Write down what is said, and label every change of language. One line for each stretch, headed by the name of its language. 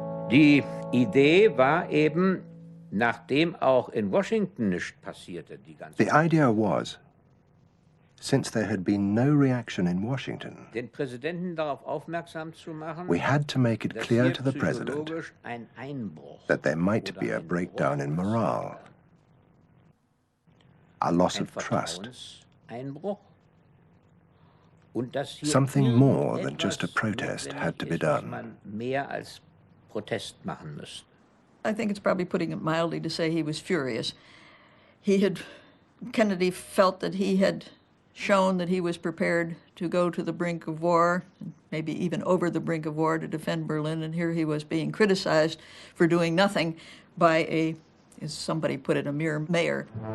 German: Die Idee war eben, nachdem auch in Washington nichts passierte, die ganze
English: The idea was, since there had been no reaction in Washington,
German: den Präsidenten darauf aufmerksam zu machen,
English: we had to make it
German: dass
English: clear
German: hier
English: to the president
German: psychologisch ein Einbruch
English: that there might be a breakdown in morale, a loss of trust,
German: Einbruch, und dass hier
English: something more than
German: etwas
English: just a protest had to be
German: notwendig ist, was man mehr als Protest machen müsste.
English: I think it's probably putting it mildly to say he was furious. Kennedy felt that he had shown that he was prepared to go to the brink of war, maybe even over the brink of war to defend Berlin, and here he was being criticized for doing nothing by a, as somebody put it, a mere mayor.